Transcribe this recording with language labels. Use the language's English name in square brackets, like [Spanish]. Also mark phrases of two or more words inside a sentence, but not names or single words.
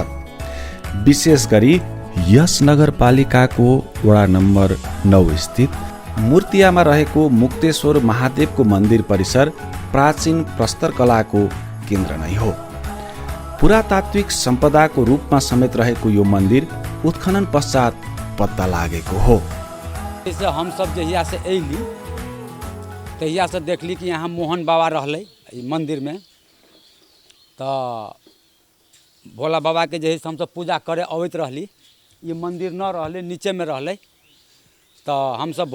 [Nepali] विशेष गरी यस नगरपालिकाको वडा नम्बर 9 स्थित मूर्तियामा रहेको मुक्तेश्वर महादेवको मन्दिर परिसर प्राचीन प्रस्तर कलाको केन्द्र नै हो। पुरातात्विक सम्पदाको रूपमा समेत रहेको यो मन्दिर उत्खनन पश्चात पत्ता लागेको हो। [Maithili] हम सब जहिया से अयली तहिया से देखली कि यहाँ मोहन बाबा रहले मंदिर में तो भोला बाबा के जैसे हम सब पूजा करे अवैत रहली ये मंदिर न रहले नीचे में रहले तो हम सब